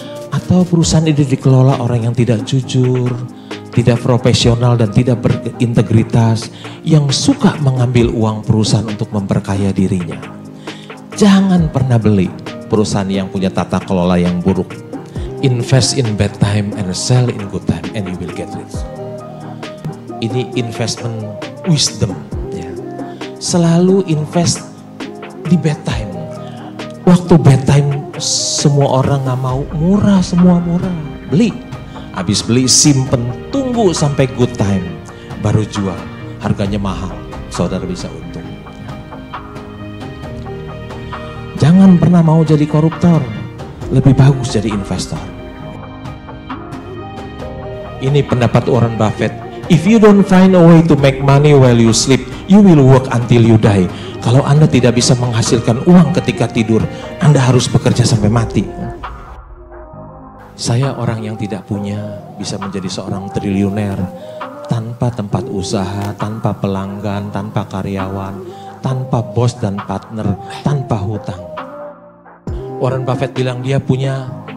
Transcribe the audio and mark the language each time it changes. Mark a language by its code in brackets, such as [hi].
[id] Atau perusahaan itu dikelola orang yang tidak jujur, tidak profesional dan tidak berintegritas, yang suka mengambil uang perusahaan untuk memperkaya dirinya? Jangan pernah beli perusahaan yang punya tata kelola yang buruk. [en] Invest in bad time and sell in good time and you will get rich. [id] Ini investment wisdom ya. Selalu invest di [en] bad time. [id] Waktu [en] bad time [id] semua orang gak mau, murah, semua murah. Beli, habis beli simpen, tunggu sampai [en] good time [id] baru jual. Harganya mahal, saudara bisa untung. Jangan pernah mau jadi koruptor, lebih bagus jadi investor. Ini pendapat Warren Buffett. [en] If you don't find a way to make money while you sleep, you will work until you die. [id] Kalau Anda tidak bisa menghasilkan uang ketika tidur, Anda harus bekerja sampai mati. Saya orang yang tidak punya bisa menjadi seorang triliuner tanpa tempat usaha, tanpa pelanggan, tanpa karyawan, tanpa bos dan partner, tanpa hutang. Warren Buffett bilang dia punya